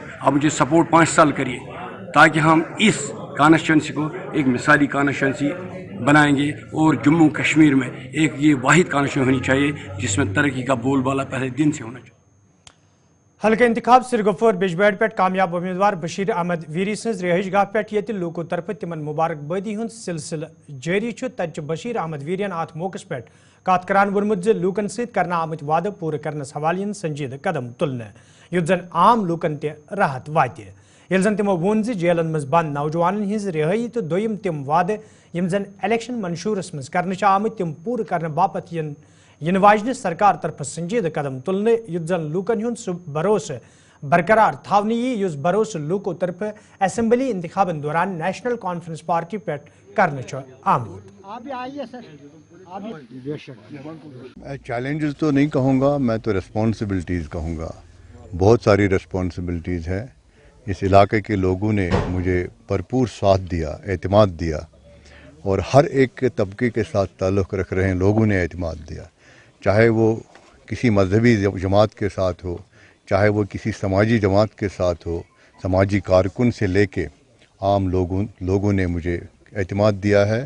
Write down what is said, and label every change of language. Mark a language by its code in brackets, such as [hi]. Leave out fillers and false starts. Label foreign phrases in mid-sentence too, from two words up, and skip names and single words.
[hi] आप मुझे सपोर्ट 5 साल करिए, ताकि हम इस कॉन्स्टिट्यूंसी को एक मिसाली कॉन्स्टिट्यूंसी बनाएंगे और जम्मू कश्मीर में एक ये वाहिद कॉन्स्टिट्यूंसी होनी चाहिए जिसमें तरक्की का बोलबाला पहले दिन से होना चाहिए। [ks] हल्के इंतखाब सिरगुफर बिजबेड़ पे कामयाब उम्मीदवार बशीर अहमद वीरी सज रिहाइश गाह पे ये लोगों तरफ तिमन मुबारकबादी हुंद सिलसिल जारी तत बशीर अहमद वीरियन अत मौके पे कत करान वोनमुत ज लूकन सत करना आमत वादे पूरे करनस हवाले संजीद कदम तुलने युत जन आम लूकन ते राहत वात येल जन तिमो वोन ज जेलन मज बंद नौजवान हिज रिहाई तो दोयम तिम वादे यम जन इलेक्शन मंशूरस मज करने आमत तिम पूरे करने बापत इन वाजन सरकार तरफ संजीद कदम तुलने युत जन लूकन हुंद सह भरोस बरकरार थावनी युस भरोस लूको तरफ असेंबली इंतखाबन दौरान नेशनल कॉन्फ्रेंस पार्टी पे करने आमद। [hi] चैलेंजेस तो नहीं कहूँगा, मैं तो रिस्पॉन्सिबिलिटीज़ कहूँगा। बहुत सारी रिस्पॉन्सिबिलिटीज़ हैं। इस इलाके के लोगों ने मुझे भरपूर साथ दिया, एतमाद दिया, और हर एक तबके के साथ ताल्लुक़ रख रहे लोगों ने एतमाद दिया, चाहे वो किसी मजहबी जमात के साथ हो, चाहे वो किसी समाजी जमात के साथ हो, समाजी कारकुन से लेके आम लोगों ने मुझे एतमाद दिया है।